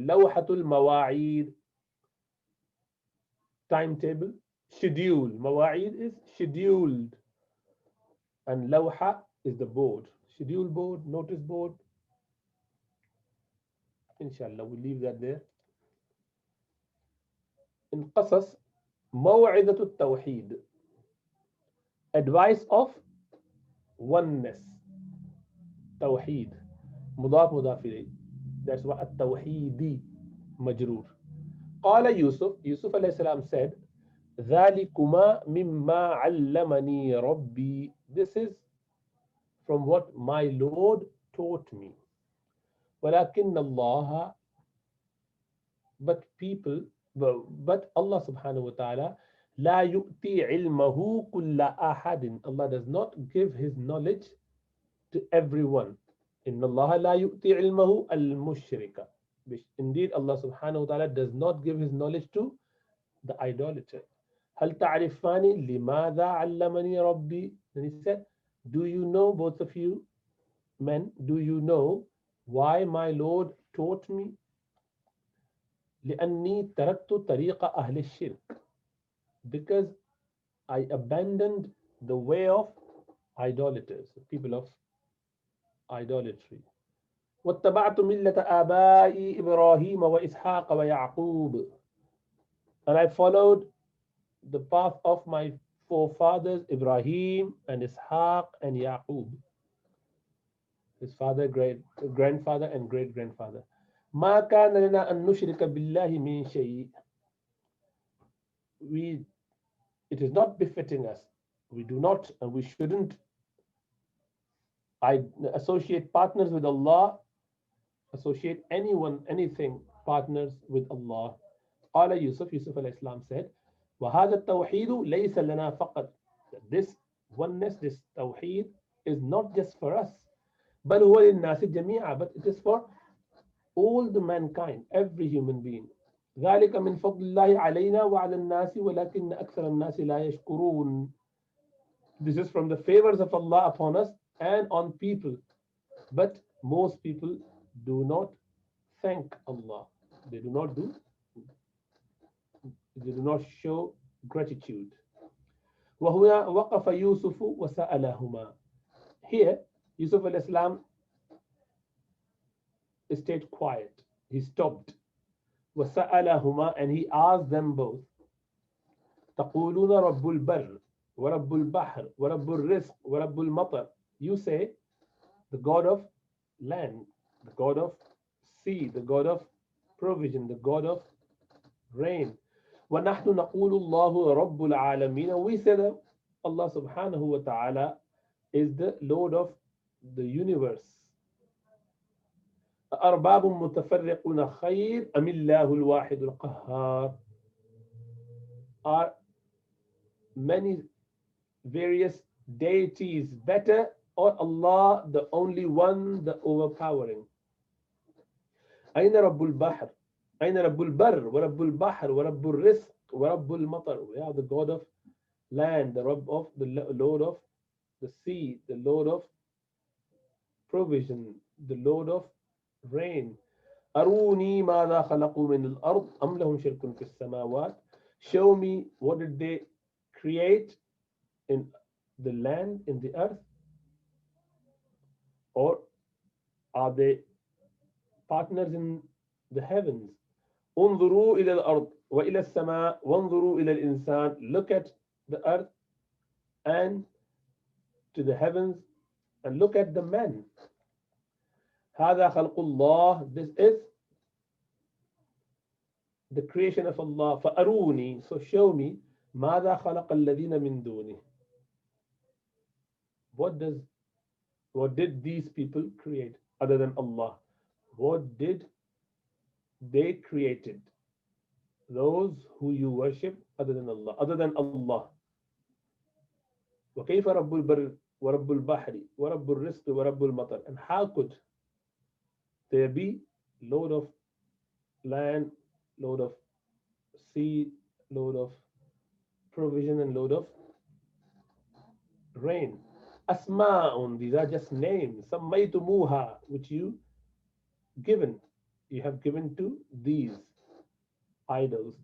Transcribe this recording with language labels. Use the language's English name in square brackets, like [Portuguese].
[Arabic] لوحة المواعيد. [English] Timetable. Schedule. مواعيد is scheduled. And لوحة is the board. Schedule board, notice board. Inshallah, we'll leave that there. [Arabic] In قصص موعظة التوحيد. [English] Advice of oneness. [Arabic] توحيد مضاف مضاف إليه. [English] That's what [Arabic] التوحيدي مجرور. قال يوسف عليه السلام said ذلكما مما علمني ربي. [English] This is from what my Lord taught me. [Arabic] ولكن الله, [English] but Allah subhanahu wa ta'ala [Arabic] لا يؤتي علمه كل أحد. [English] Allah does not give his knowledge to everyone. [Arabic] إن الله لا يؤتي علمه المشرك. [English] Indeed, Allah subhanahu wa ta'ala does not give his knowledge to the idolater. [Arabic] هل تعرفاني لماذا علمني ربي? [English] Then he said, do you know, both of you men, do you know why my Lord taught me? [Arabic] لأني تركت طريق أهل الشرك. [English] Because I abandoned the way of idolaters, people of idolatry. [Arabic] واتبعت ملة آبائي إبراهيم وإسحاق ويعقوب. [English] And I followed the path of my forefathers Ibrahim and Ishaq and Yaqub, his father, great grandfather and great grandfather. [Arabic] ما كان لنا أن نشرك بالله من شيء. [English] It is not befitting us. We do not and we shouldn't associate partners with Allah, associate anyone, anything, partners with Allah. [Arabic] قال Yusuf alayhi salam said, وهذا التوحيد ليس لنا فقط. [English] This oneness, this tawheed is not just for us. [Arabic] بل هو للناس جميعا, [English] but it is for all the mankind, every human being. [Arabic] ذلك من فضل الله علينا وعلى الناس ولكن أكثر الناس لا يشكرون. [English] This is from the favors of Allah upon us and on people, but most people do not thank Allah. They do not show gratitude. [Arabic] وهنا وقف يوسف وسألهما. [English] Here, Yusuf al-Islam stayed quiet. He stopped. [Arabic] وسألهما, [English] and he asked them both. [Arabic] تقولون رب البر ورب البحر ورب الرزق ورب المطر. [English] You say the God of land, the God of sea, the God of provision, the God of rain. [Arabic] وَنَحْنُ نَقُولُ اللَّهُ رَبُّ الْعَالَمِينَ. [English] We say that Allah subhanahu wa ta'ala is the Lord of the universe. [Arabic] أَأَرْبَابٌ مُتَفَرِّقُونَ خَيْرٌ أَمِ اللَّهُ الْوَاحِدُ الْقَهَّارُ. [English] Are many various deities better, or Allah the only one, the overpowering? [Arabic] أين رب البحر أين رب البر ورب البحر ورب الرزق ورب المطر. [English] We are the God of land, the Rabb of the Lord of the sea, the Lord of provision, the Lord of rain. [Arabic] أروني ماذا خلقوا من الأرض أم لهم شرك في السماوات. [English] Show me what did they create in the land, in the earth, or are they partners in the heavens? [Arabic] انظروا إلى الأرض وإلى السماء وانظروا إلى الإنسان. [English] Look at the earth and to the heavens and look at the man. [Arabic] هذا خلق الله. [English] This is the creation of Allah. [Arabic] فأروني, [English] so show me, [Arabic] ماذا خلق الذين من دونه. [English] What did these people create other than Allah? What did they created? Those who you worship other than Allah. [Arabic] وكيف رب البر ورب البحر ورب الرزق ورب المطر. [English] And how could there be Lord of land, Lord of sea, Lord of provision, and Lord of rain? أسماء, these are just names. سميتموها, which you have given to these idols.